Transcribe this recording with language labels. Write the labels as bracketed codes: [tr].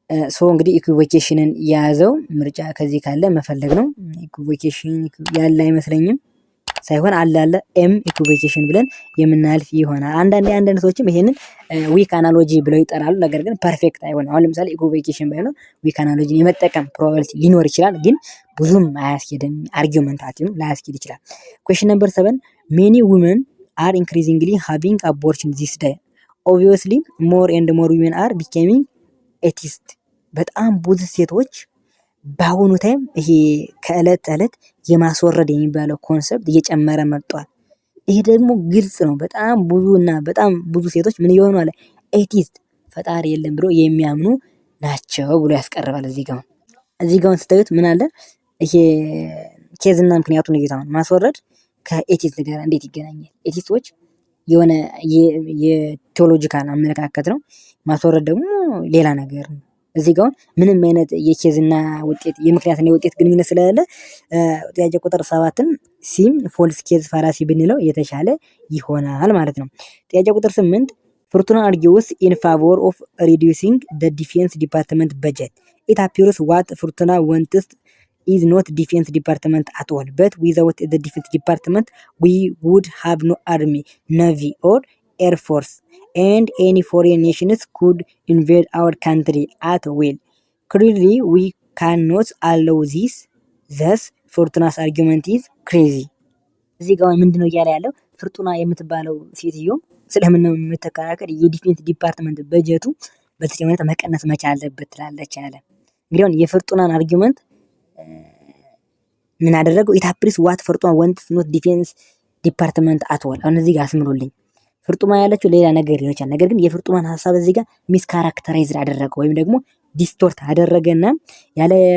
[am] ሶ እንግዲህ ኢኩቮኬሽንን የያዘው ምርጫ ከዚህ ካለ መፈለግ ነው። ኢኩቮኬሽን ያለ አይመስለኝም ሳይሆን አለ ኤም ኢኩቮኬሽን ብለን የምናልፍ ይሆናል። አንዳንድ ሰዎችም ይሄንን ዊክ አናሎጂ ብለው ይጠራሉ። ነገር ግን ፐርፌክት አይሆንም። አሁን ለምሳሌ ኢኩቮኬሽን ባይሆን ዊክ አናሎጂን የመጠቀም ፕሮባቢሊቲ ሊኖር ይችላል፣ ግን ብዙም አያስኬድም። አርጊውመንታቲቭም ላያስኬድ ይችላል። [en] ኩዌሽን ነምበር 7 many women are increasingly having abortion this day. Obviously more and more women are becoming atheists. [am] በጣም ብዙ ሴቶች በአሁኑ ታይም ይሄ ከእለት ተእለት የማስወረድ የሚባለው ኮንሰፕት እየጨመረ መጥቷል። ይሄ ደግሞ ግልጽ ነው። በጣም ብዙ ሴቶች ምን እየሆኑ አለ ኤቲስት ፈጣሪ የለም ብሎ የሚያምኑ ናቸው ብሎ ያስቀርባል። እዚህ ጋር ስታዩት ምን አለ ይሄ ኬዝና ምክንያቱን እየታውን ማስወረድ ከኤቲስት ጋር እንዴት ይገናኛል? ኤቲስቶች የሆነ የቴዎሎጂካል አመለካከት ነው። ማስወረድ ደግሞ ሌላ ነገር ነው። እዚህ ጋር ምንም አይነት የኬዝና ውጤት የምክንያትና የውጤት ግንኙነት ስለሌለ ጥያቄ ቁጥር 7ን ሲም ፎልስ ኬዝ ፋላሲ ብንለው የተሻለ ይሆናል ማለት ነው። ጥያቄ ቁጥር 8 ፍርቱና [en] argues in favor of reducing the defense department budget. It appears what Fortuna wants is not defense department at all, but without the defense department we would have no army, navy or air force, and any foreign nations could invade our country at will. Clearly we cannot allow this, thus Fortuna's argument is crazy. [am] እዚህ ጋር ምንድነው እያለ ያለው? ፍርቱና የምትባለው ሴትዮ ስለምን ነው የምትከራከር? የዲፌንስ ዲፓርትመንት በጀቱ በተጨማሪ መቀነስ መቻል አለበት ትላለች አለ። እንግዲህ አሁን የፍርቱናን አርጊውመንት ምን አደረገው? [en] ኢታፕሪስ ዋት ፍርቱና ወንት ኖት ዲፌንስ ዲፓርትመንት አትወል። [am] አሁን እዚህ ጋር አስምሩልኝ። ፍርቱና ያለችው ሌላ ነገር ሊሆን ይችላል። ነገር ግን የፍርቱናን ሀሳብ እዚህ ጋር ሚስ ካራክተራይዝድ አደረገው ወይም ደግሞ ዲስቶርት አደረገና ያለ